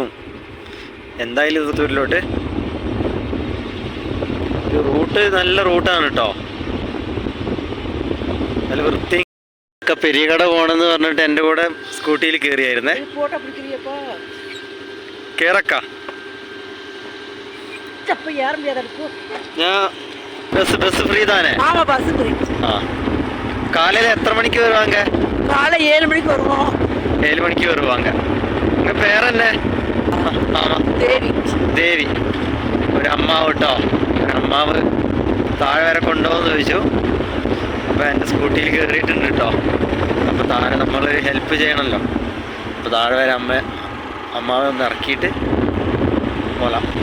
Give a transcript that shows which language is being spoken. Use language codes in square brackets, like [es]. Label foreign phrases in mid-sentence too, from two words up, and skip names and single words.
[ml] എന്തായാലും പുത്തൂരിലോട്ട് റൂട്ട് നല്ല റൂട്ടാണ് കേട്ടോ, നല്ല വൃത്തി. പെരിയകട പോകണമെന്ന് പറഞ്ഞിട്ട് എൻ്റെ കൂടെ സ്കൂട്ടിയിൽ കയറിയായിരുന്നേ. കേറക്ക ഞാൻ ബസ് ഫ്രീ താനേ. ആ, [ta] காலையில் எத்தனை மணிக்கு வருவாங்க? காலை 7 மணிக்கு வருவோம். 7 மணிக்கு வருவாங்க. உங்கள் பேர் என்ன? ஆமாம், தேவி. [ml] ദേവി. ഒരു അമ്മാവ് കേട്ടോ, ഒരു അമ്മാവ് താഴെ വരെ കൊണ്ടുപോകുമെന്ന് ചോദിച്ചു. അപ്പോൾ എൻ്റെ സ്കൂട്ടിയിൽ കയറിയിട്ടുണ്ട് കേട്ടോ. അപ്പോൾ താഴെ നമ്മൾ ഹെൽപ്പ് ചെയ്യണമല്ലോ. അപ്പോൾ താഴെ വരെ അമ്മാവെ ഒന്ന് ഇറക്കിയിട്ട് പോലാം.